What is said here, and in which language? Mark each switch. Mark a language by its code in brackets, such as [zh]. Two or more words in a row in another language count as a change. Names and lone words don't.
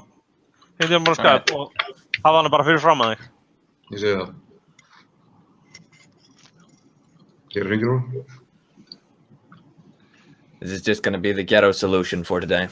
[is] Já, hindi hann bara Skype og hafa hana bara fyrir fram að þig. Ég segi það. Hér hringir hún. [en] This is just gonna be the ghetto solution for today.